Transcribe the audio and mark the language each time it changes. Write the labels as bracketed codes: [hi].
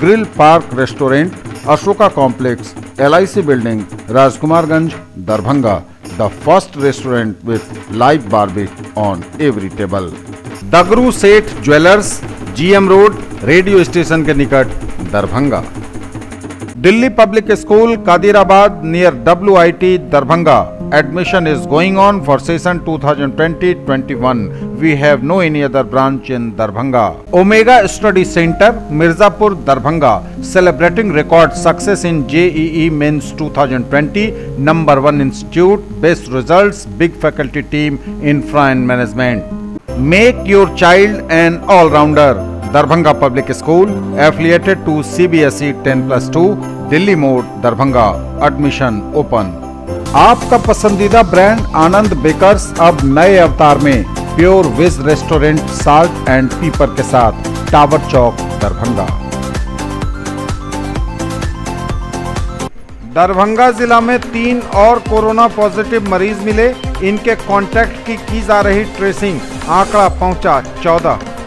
[hi] Grill park restaurant, Ashoka complex, LIC building, Rajkumarganj, Darbhanga. [en] The first restaurant with live barbecue on every table. [hi] दगरू सेठ jewellers, GM road, radio station के निकट, Darbhanga. Delhi public school, Qadirabad, near WIT, Darbhanga. [en] Admission is going on for session 2020-21. We have no any other branch in Darbhanga. Omega Study Center, Mirzapur, Darbhanga, celebrating record success in JEE Mains 2020. Number 1 institute, best results, big faculty team, infra and management. Make your child an all-rounder. Darbhanga Public School, affiliated to CBSE 10+2, Delhi Mode, Darbhanga. Admission open. [hi] आपका पसंदीदा brand आनंद bakers अब नए अवतार में, pure veg restaurant, salt and पीपर के साथ, tower चौक, दरभंगा। दरभंगा जिला में 3 और कोरोना पॉजिटिव मरीज मिले, इनके कांटेक्ट की जा रही ट्रेसिंग, आंकड़ा पहुंचा 14।